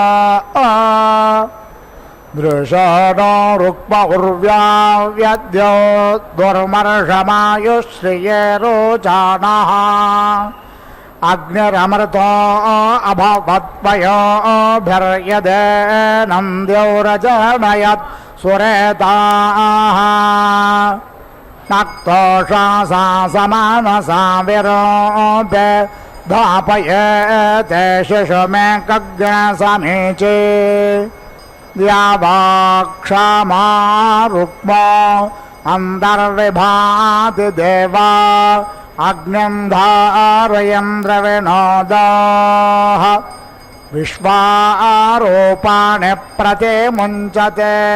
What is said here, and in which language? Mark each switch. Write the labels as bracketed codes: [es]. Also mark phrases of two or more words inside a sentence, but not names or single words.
[sa] दृशो रुक्म उर्व्याव्यद्यो दुर्मर्षमायुश्रिये रोचानः अग्निरमृतो अभवत्पयोभिर्यदेनं द्यौरजमयत् सुरेताः नक्तोषा समनसा विरूपे धापयेते शिशुमे कं समीची द्यावाक्षामा रुक्मो अन्तर्विभाति देवा अग्निं धारयन् द्रविणोदाः विश्वारूपाणि प्रति मुञ्चते